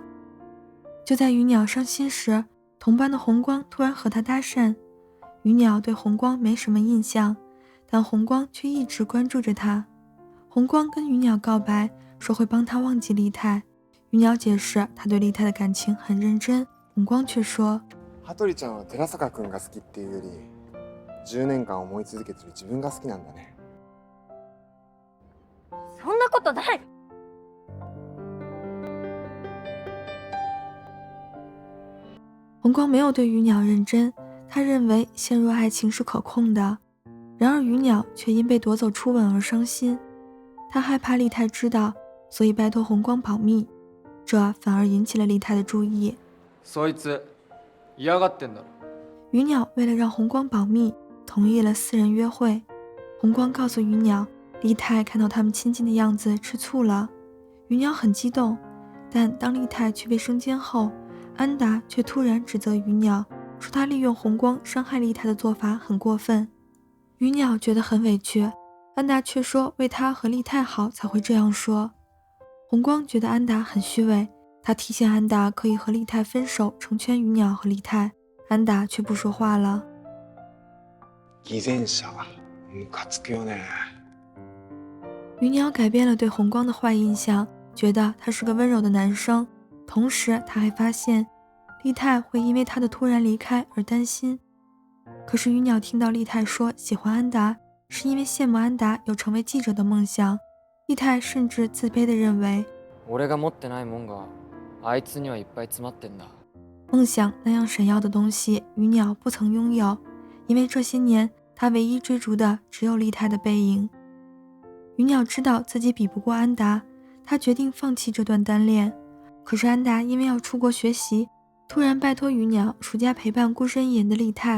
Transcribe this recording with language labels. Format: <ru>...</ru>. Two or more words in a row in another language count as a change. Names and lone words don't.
<zh>就在鱼鸟伤心时，同班的红光突然和他搭讪。鱼鸟对红光没什么印象，但红光却一直关注着他。红光跟鱼鸟告白，说会帮他忘记丽泰。鱼鸟解释他对丽泰的感情很认真，红光却说</zh> <ja>羽鳥ちゃんは寺坂君が好きっていうより10年間思い続けてる自分が好きなんだね。そんなことない。</ja> <zh>红光没有对鱼鸟认真，他认为陷入爱情是可控的。然而鱼鸟却因被夺走初吻而伤心，他害怕丽泰知道，所以拜托红光保密，这反而引起了丽泰的注意。</zh> <ja>そいつ嫌がってんだろ。</ja> <zh>鱼鸟为了让红光保密，同意了私人约会。红光告诉鱼鸟，丽泰看到他们亲近的样子吃醋了。鱼鸟很激动，但当丽泰去被生煎后，安达却突然指责鱼鸟，说他利用红光伤害丽泰的做法很过分。鱼鸟觉得很委屈，安达却说为他和丽泰好才会这样说。红光觉得安达很虚伪，他提醒安达可以和丽泰分手，成全鱼鸟和丽泰，安达却不说话了。</zh> <ja>偽善者ムカつくよね。</ja> <zh>鱼鸟改变了对红光的坏印象，觉得他是个温柔的男生，同时他还发现丽泰会因为他的突然离开而担心。可是鱼鸟听到丽泰说喜欢安达，是因为羡慕安达有成为记者的梦想。丽泰甚至自卑地认为，</zh> <ja>俺が持ってないもんがあいつにはいっぱい詰まってんだ。</ja> <zh>梦想那样闪耀的东西，鱼鸟不曾拥有，因为这些年他唯一追逐的只有丽泰的背影。鱼鸟知道自己比不过安达，他决定放弃这段单恋。可是安达因为要出国学习，突然拜托鱼鸟暑假陪伴孤身一人的丽泰。</zh>